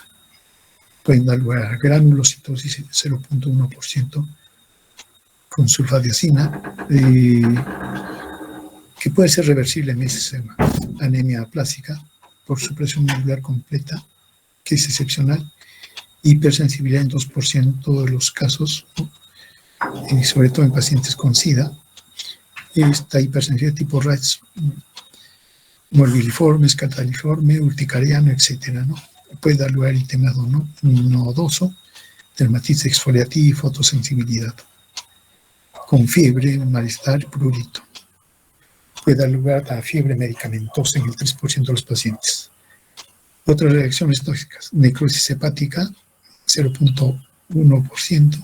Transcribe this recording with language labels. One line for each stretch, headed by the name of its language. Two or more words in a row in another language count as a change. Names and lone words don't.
Spanish: Pueden dar lugar a granulocitosis 0.1% con sulfadiazina, que puede ser reversible en mesesema. Anemia aplásica por supresión medular completa, que es excepcional. Hipersensibilidad en 2% de los casos, ¿no?, y sobre todo en pacientes con SIDA. Esta hipersensibilidad tipo RAS, morbiliforme, escataliforme, urticariano, etcétera, ¿no? Puede dar lugar a eritema nodoso, dermatitis exfoliativa y fotosensibilidad. Con fiebre, malestar, prurito. Puede dar lugar a fiebre medicamentosa en el 3% de los pacientes. Otras reacciones tóxicas: necrosis hepática, 0.1%.